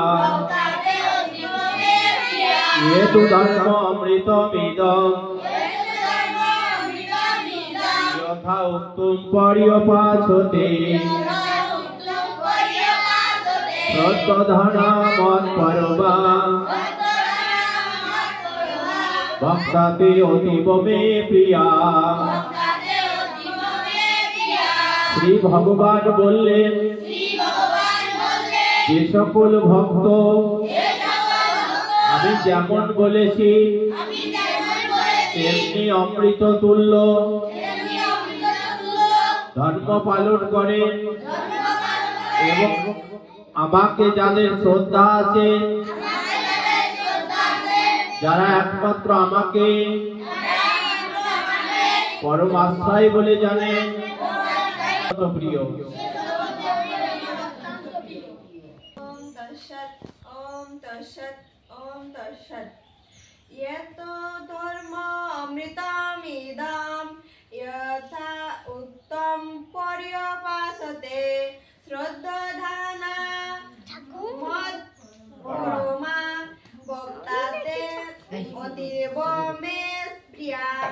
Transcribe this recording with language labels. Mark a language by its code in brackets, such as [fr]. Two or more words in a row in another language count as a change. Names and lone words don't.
[sa] ये तु धर्ममृतमिदं, यथा उक्तं पर्युपासते, श्रद्धधाना मत्परमा, भक्ताते अतीव मे प्रिया। [bn] শ্রী ভগবান বললেন, যে সকল ভক্ত আমি যেমন বলেছি তেমনি অমৃত তুল্য ধর্ম পালন করেন, এবং আমাকে যাদের শ্রদ্ধা আছে, যারা একমাত্র আমাকে পরম আশ্রয় বলে জানেন, প্রিয়। [sa] ओम तत्सत् यतो धर्ममृतमिदं यथा उक्तं पर्युपासते श्रद्धधाना मत्परमा भक्ताते अतीव मे प्रिया।